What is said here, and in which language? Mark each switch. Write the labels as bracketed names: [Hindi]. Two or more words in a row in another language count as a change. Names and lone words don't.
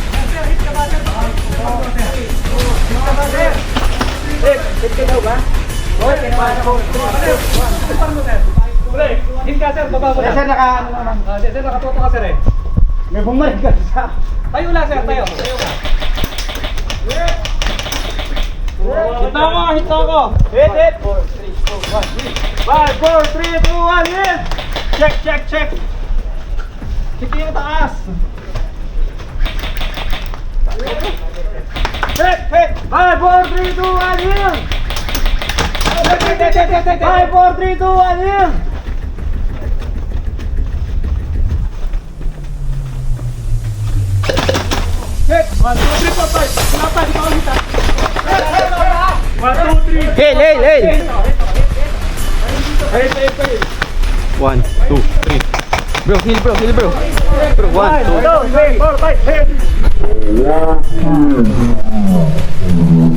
[Filipino] Hit ka daw ba? Hoy, kinabahan ako. Hit ka sir, baba mo na. Sir, naka ano naman. Sir, nakatuto ka sir eh. May bumalik ka sa... Tayo lang sir, tayo. Tayo ka. Hit na ako, hit na ako. Hit, hit. [English] 5, 4, 3, 2, 1, hit. [Filipino] Check, check, check. Check yung taas. [English] Hit, hit. 5, 4, 3, 2, 1, hit. 5, 4, 3, 2, 1, hit. Hit. [Malay] 1, 2, 3, 4, 5. Kenapa di bawah kita? 1, 2, 3. [English] Hail, hail, hail! Hey, hey, hey. 1, 2, 3. Bro, heal bro, heal bro. Bro, 1, 2, 3, 4, 5, hit.